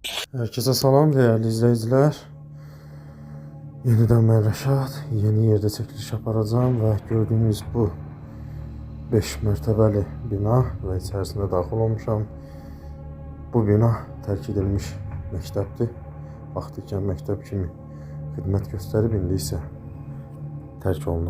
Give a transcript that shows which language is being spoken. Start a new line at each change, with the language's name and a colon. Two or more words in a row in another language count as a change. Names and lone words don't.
Turkish: Herkese salam değerli izleyiciler. Yeniden ben Rəşad.
Azerbaijani: Yeni yerde çəkiliş aparacağım və gördüğünüz bu 5 mərtəbəli bina və içərisində daxil olmuşam. Bu bina tərk edilmiş məktəbdir. Vaxtı ikən məktəb kimi xidmət göstərib, indi isə tərk olunur.